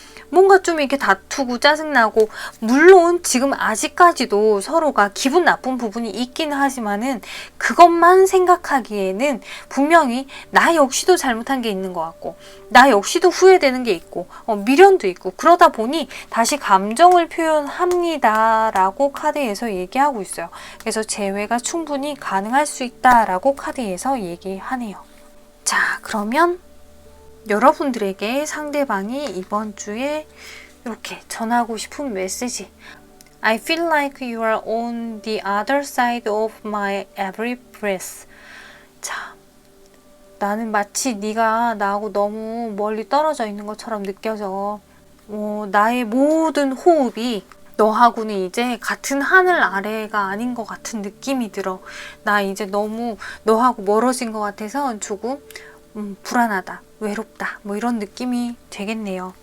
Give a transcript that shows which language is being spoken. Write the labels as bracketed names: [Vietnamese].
[Korean] 뭔가 좀 이렇게 다투고 짜증나고, 물론 지금 아직까지도 서로가 기분 나쁜 부분이 있긴 하지만은 그것만 생각하기에는 분명히 나 역시도 잘못한 게 있는 것 같고 나 역시도 후회되는 게 있고 미련도 있고, 그러다 보니 다시 감정을 표현합니다 라고 카드에서 얘기하고 있어요. 그래서 재회가 충분히 가능할 수 있다 라고 카드에서 얘기하네요. 자, 그러면 여러분들에게 상대방이 이번 주에 이렇게 전하고 싶은 메시지. [English] I feel like you are on the other side of my every breath. [Korean] 자, 나는 마치 네가 나하고 너무 멀리 떨어져 있는 것처럼 느껴져. 나의 모든 호흡이 너하고는 이제 같은 하늘 아래가 아닌 것 같은 느낌이 들어. 나 이제 너무 너하고 멀어진 것 같아서 조금 불안하다, 외롭다, 뭐 이런 느낌이 되겠네요.